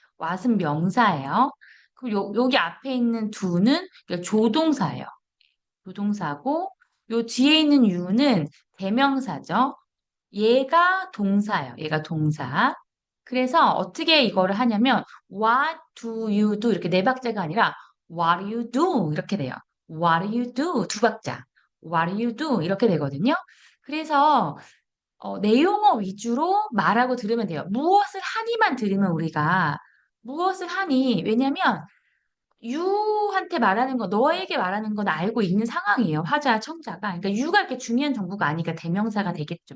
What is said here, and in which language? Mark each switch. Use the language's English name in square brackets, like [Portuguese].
[Korean] what은 명사예요. 그리고 여기 앞에 있는 do는 조동사예요. 조동사고 요 뒤에 있는 you는 대명사죠. 얘가 동사예요. 얘가 동사. 그래서 어떻게 이거를 하냐면 [English] what do you do [Korean] 이렇게 네 박자가 아니라 what do you do 이렇게 돼요. [English] what do you do [Korean] 두 박자. [English] what do you do [Korean] 이렇게 되거든요. 그래서 내용어 위주로 말하고 들으면 돼요. 무엇을 하니만 들으면 우리가 무엇을 하니? 왜냐면 유한테 말하는 거, 너에게 말하는 건 알고 있는 상황이에요. 화자, 청자가. 그러니까 유가 이렇게 중요한 정보가 아니니까 대명사가 되겠죠.